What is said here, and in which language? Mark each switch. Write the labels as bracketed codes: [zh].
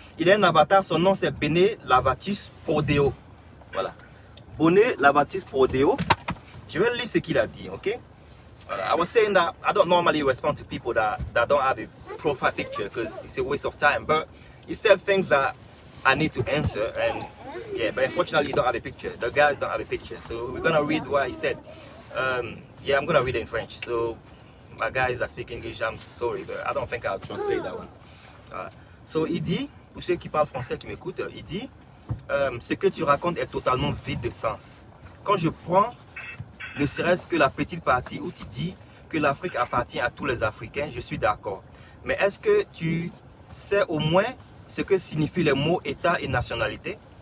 [fr] Il est un avatar, son nom c'est Bene Lavatus Prodeo. Voilà. Bene Lavatus Prodeo. Je vais lire ce qu'il a dit, ok? Voilà. [en] I was saying that I don't normally respond to people that don't have a profile picture because it's a waste of time. But he said things that I need to answer and yeah, but unfortunately he don't have a picture. The guy don't have a picture. So we're gonna read what he said. Yeah, I'm gonna read it in French. So my guys that speak English, I'm sorry, but I don't think I'll translate that one. [fr] So il dit, pour ceux qui parlent français qui m'écoutent, il dit ce que tu racontes est totalement vide de sens. Quand je prends ne serait-ce que la petite partie où tu dis que l'Afrique appartient à tous les Africains, je suis d'accord. Mais est-ce que tu sais au moins ce que signifient les mots État et nationalité?